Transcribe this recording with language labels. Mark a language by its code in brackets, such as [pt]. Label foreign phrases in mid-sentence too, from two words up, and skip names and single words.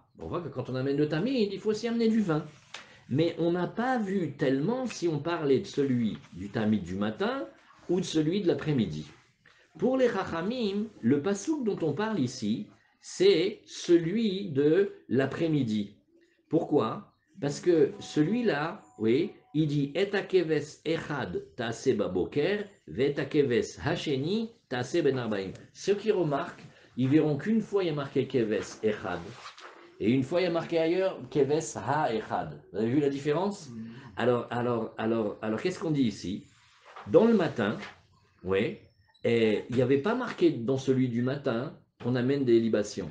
[fr] On voit que quand on amène le tamid, il faut aussi amener du vin. Mais on n'a pas vu tellement si on parlait de celui du tamid du matin ou de celui de l'après-midi. Pour les Chachamim, le pasouk dont on parle ici, c'est celui de l'après-midi. Pourquoi? Parce que celui-là, oui, il dit [he] את הכבש אחד תעשה בבקר ואת הכבש השני תעשה בין הערבים. [fr] Ceux qui remarquent, ils verront qu'une fois il y a marqué [he] כבש אחד, [fr] et une fois il y a marqué ailleurs [he] כבש האחד. [fr] Vous avez vu la différence? Alors, qu'est-ce qu'on dit ici? Dans le matin, oui, et il n'y avait pas marqué dans celui du matin qu'on amène des libations.